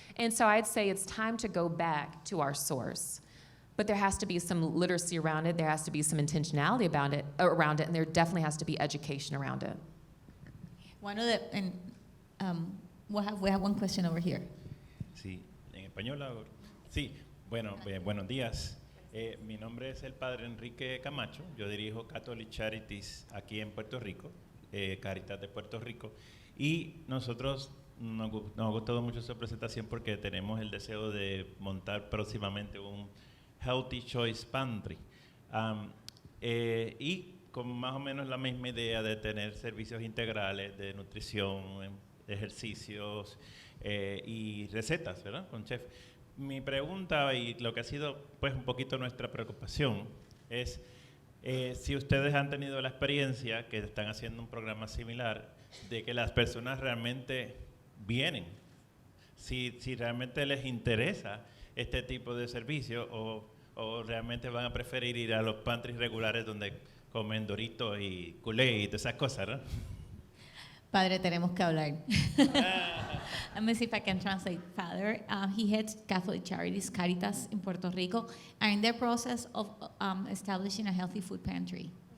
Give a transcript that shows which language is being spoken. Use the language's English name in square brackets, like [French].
[English] And so I'd say it's time to go back to our source. But there has to be some literacy around it. There has to be some intentionality around it, and there definitely has to be education around it. One of the, and we have one question over here. [Spanish] Sí, en español. Sí, bueno, buenos días. Mi nombre es el padre Enrique Camacho. Yo dirijo Catholic Charities aquí en Puerto Rico, Caritas de Puerto Rico. Y nosotros nos ha gustado mucho su presentación porque tenemos el deseo de montar próximamente un Healthy Choice Pantry. Y con más o menos la misma idea de tener servicios integrales de nutrición, ejercicios y recetas, ¿verdad? Con chef. Mi pregunta y lo que ha sido pues un poquito nuestra preocupación es si ustedes han tenido la experiencia que están haciendo un programa similar de que las personas realmente vienen, si realmente les interesa este tipo de servicio o realmente van a preferir ir a los pantries regulares donde comen Doritos y Kool-Aid y todas esas cosas, ¿no? Padre, tenemos que hablar. [English] Let me see if I can translate. Father, he heads Catholic Charities, Caritas in Puerto Rico, are in the process of establishing a healthy food pantry.